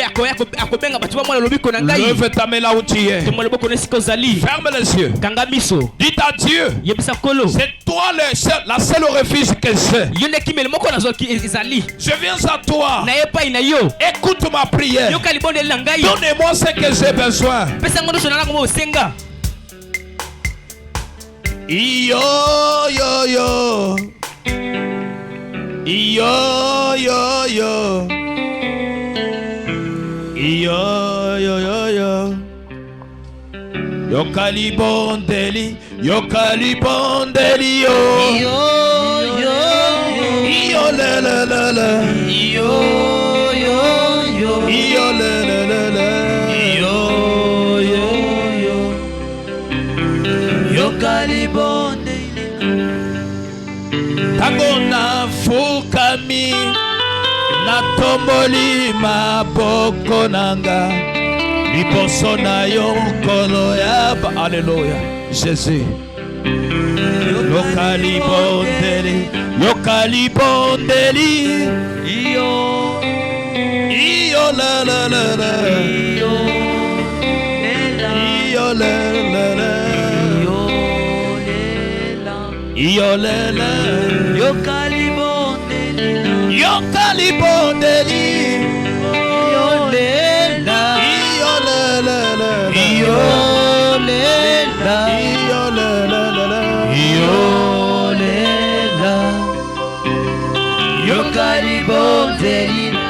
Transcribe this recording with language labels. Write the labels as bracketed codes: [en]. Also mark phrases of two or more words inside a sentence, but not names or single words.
[fr] Lève ta main là où tu es. Ferme les yeux. Dis à Dieu, c'est toi la seule refuge que j'ai. Je viens à toi. Écoute ma prière. Donne-moi ce que j'ai besoin. Yo yo yo. Yo yo yo. Yo yo yo yo. [ln] Yo kalibondeli, yo kalibondeli yo. Yo yo yo. Yo la la la la. Yo yo yo. Yo la la la la. Yo yo yo. Yo kalibondeli. Tagona fukami. Natomboli maboko nanga liboso na yo nkolo ya Alléluia Jésus. Yokalibondeli iyo la la la la iyo la la la iyo la la Yokalibondeli, yolela, yolela, yolela, yolela, yokalibondeli.